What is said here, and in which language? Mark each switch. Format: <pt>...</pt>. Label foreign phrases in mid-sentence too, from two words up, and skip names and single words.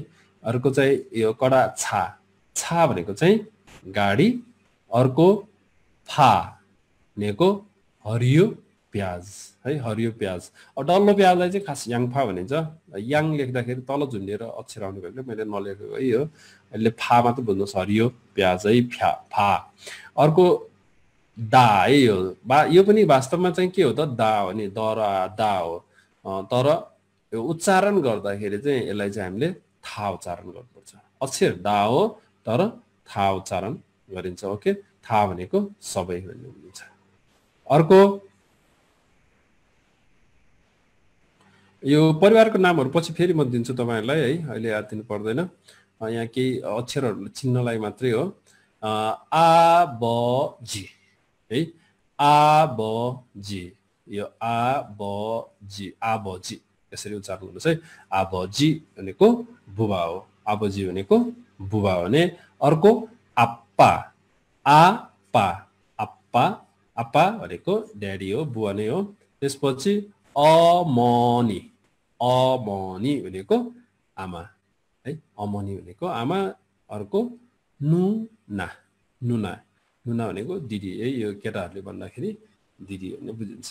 <ne>अर्को चाहिँ यो कडा छा, छा भनेको चाहिँ गाडी, अर्को फा भनेको हरियो प्याज है, हरियो प्याज। डल्लो प्याजलाई चाहिँ खास याङफा भनिन्छ। याङ लेख्दाखेरि तल झुन्डिएर अक्षर आउने भएकोले मैले नलेखेको है। यो अहिले फा मात्र बुझ्नुहोस्, हरियो प्याज है, फा। अर्को दा है, यो पनि वास्तवमा चाहिँ के हो त, दा हो नि, दरा दा हो। तर यो उच्चारण गर्दाखेरि चाहिँ यसलाई चाहिँ हामीले था उच्चारण गर्नुपर्छ। अक्षर दा हो तर था उच्चारण गरिन्छ। ओके, था भनेको सबै भन्ने बुझिन्छ। अर्को यो परिवारको नामहरू पछि फेरि म दिन्छु तपाईहरुलाई है, अहिले याद दिनु पर्दैन। यहाँ केही अक्षरहरू चिन्हलाई मात्रै हो। आ ब जी है, आ ब जी, यो आ ब जी, आ ब जी यसरी उच्चारण गर्नुस् है। आ ब जी भनेको बुबा हो, आ ब जी भनेको बुबा हो भने। अर्को आप्पा, आ पा, आप्पा, आप्पा भनेको ड्याडी हो, बुवा नै हो। त्यसपछि अमनी, अमनी भनेको आमा है, अमनी भनेको आमा। अर्को नुना, नुना, नुना भनेको दिदी है, यो केटाहरूले भन्दाखेरि दिदी भन्ने बुझिन्छ।</ne>